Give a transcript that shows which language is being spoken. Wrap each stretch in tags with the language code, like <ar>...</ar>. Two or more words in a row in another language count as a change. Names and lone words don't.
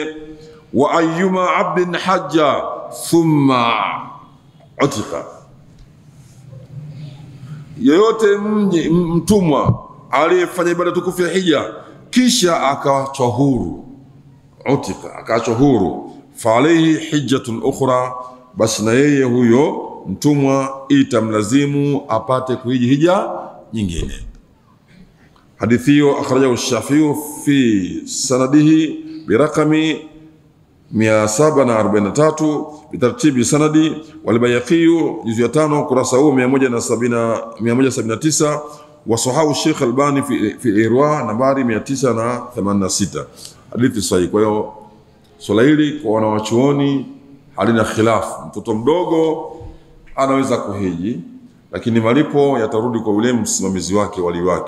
<ar>وأيما عبد حج ثم أعتق,</ar> <sw>yoyote mtumwa aliyefanya ibada tukufu ya hija kisha akaachwa huru, utika, akaachwa huru,</sw> <ar>فعليه حجة أخرى,</ar> <sw>basi na yeye huyo mtumwa itamlazimu apate kuhiji hija nyingine. Hadithi hiyo</sw> <ar>أخرجه الشافعي في مسنده برقم 743 بترتيب السندي والبيهقي</ar> <sw>juzu ya 5 kurasa 179,</sw> <ar>وصححه الشيخ الألباني في الإرواء nambari 986.</ar> <sw>Hadithi sahihi. Kwa hiyo swala hili kwa wanawachuoni halina khilafu. Mtoto mdogo anaweza kuhiji, lakini malipo yatarudi kwa yule msimamizi wake, wali wake.</sw>